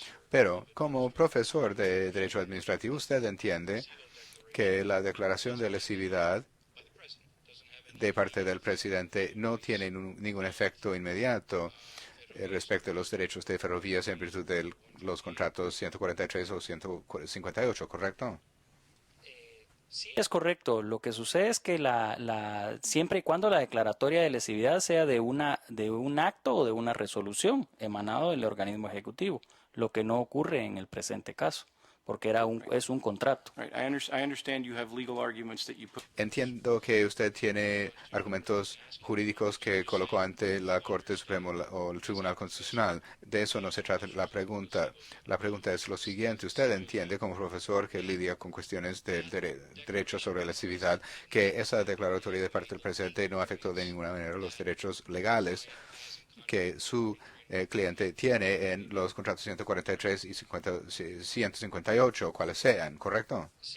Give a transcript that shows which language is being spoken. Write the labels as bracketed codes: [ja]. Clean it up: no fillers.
[es] Pero como profesor de Derecho Administrativo, usted entiende que la declaración de lesividad de parte del presidente no tiene ningún efecto inmediato respecto a los derechos de Ferrovías en virtud de los contratos 143 o 158, ¿correcto? Sí, es correcto. Lo que sucede es que siempre y cuando la declaratoria de lesividad sea de un acto o de una resolución emanado del organismo ejecutivo, lo que no ocurre en el presente caso, porque es un contrato. [en] right, I understand you have legal arguments that you put. [es] Entiendo que usted tiene argumentos jurídicos que colocó ante la Corte Suprema o el Tribunal Constitucional. De eso no se trata la pregunta. La pregunta es lo siguiente. ¿Usted entiende como profesor que lidia con cuestiones del derecho sobre lesividad que esa declaratoria de parte del presidente no afectó de ninguna manera los derechos legales que su cliente tiene en los contratos 143 y 158, cuales sean, ¿correcto?